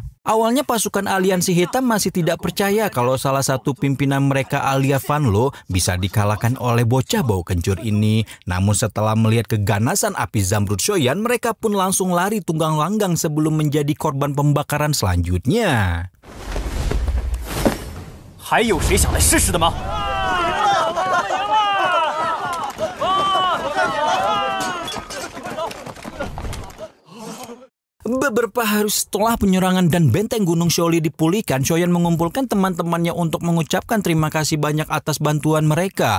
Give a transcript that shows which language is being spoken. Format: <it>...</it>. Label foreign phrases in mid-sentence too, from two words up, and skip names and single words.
<id>Awalnya pasukan aliansi hitam masih tidak percaya kalau salah satu pimpinan mereka alias Van Lo bisa dikalahkan oleh bocah bau kencur ini. Namun setelah melihat keganasan api zamrud Shoyan, mereka pun langsung lari tunggang langgang sebelum menjadi korban pembakaran selanjutnya.</id> <zh>还有谁想来试试的吗？</zh> <id>Beberapa hari setelah penyerangan dan benteng Gunung Shouli dipulihkan, Shoyan mengumpulkan teman-temannya untuk mengucapkan terima kasih banyak atas bantuan mereka.</id>